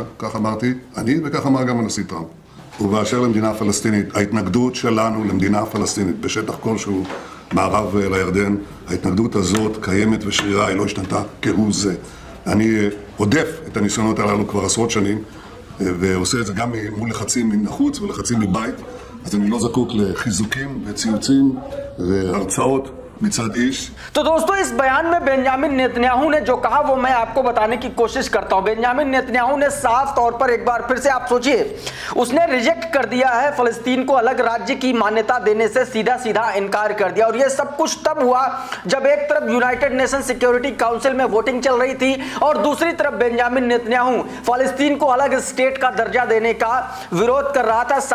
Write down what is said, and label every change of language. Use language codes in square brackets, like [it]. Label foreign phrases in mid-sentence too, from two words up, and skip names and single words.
[he] כך אמרתי אני, וכך אמר גם הנשיא טראמפ. ובאשר למדינה הפלסטינית, ההתנגדות שלנו למדינה הפלסטינית בשטח כלשהו מערב לירדן, ההתנגדות הזאת קיימת ושרירה, היא לא השתנתה כהוא זה. אני עודף את הניסיונות הללו כבר עשרות שנים, ועושה את זה גם מול לחצים מן החוץ ולחצים מבית, אז אני לא זקוק לחיזוקים וציוצים והרצאות מצד איש. [hi] तो दोस्तों इस बयान में बेंजामिन नेतन्याहू ने जो कहा वो मैं आपको बताने की कोशिश करता हूं। बेंजामिन नेतन्याहू ने साफ तौर पर, एक बार फिर से आप सोचिए, उसने रिजेक्ट कर दिया है फलस्तीन को अलग राज्य की मान्यता देने से, सीधा सीधा इनकार कर दिया। और ये सब कुछ तब हुआ जब एक तरफ यूनाइटेड नेशन सिक्योरिटी काउंसिल में वोटिंग चल रही थी और दूसरी तरफ बेंजामिन नेतन्याहू फलस्तीन को अलग स्टेट का दर्जा देने का विरोध कर रहा था।